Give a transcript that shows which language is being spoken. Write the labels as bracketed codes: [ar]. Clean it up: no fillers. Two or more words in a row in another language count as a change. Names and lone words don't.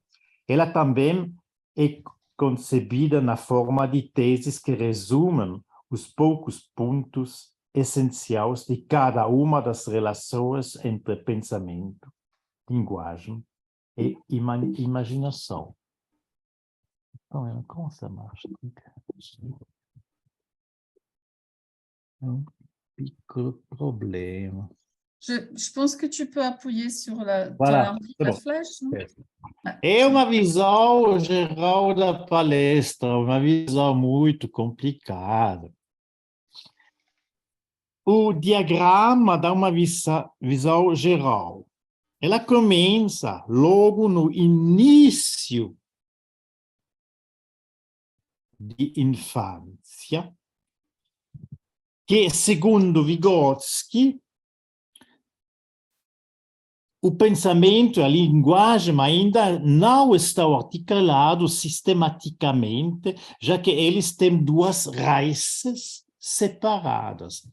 [pt] Ela também é concebida na forma de teses que resumem os poucos pontos essenciais de cada uma das relações entre pensamento, linguagem e imaginação. [fr] Então, como ça marche? Un petit problème. Je pense que tu peux appuyer sur Voilà, c'est la bon. flèche. Non? [pt] É uma visão geral da palestra, uma visão muito complicada. O diagrama dá uma visão geral. Ela começa logo no início de infância, que, segundo Vygotsky, o pensamento e a linguagem ainda não estão articulados sistematicamente, já que eles têm duas raízes separadas.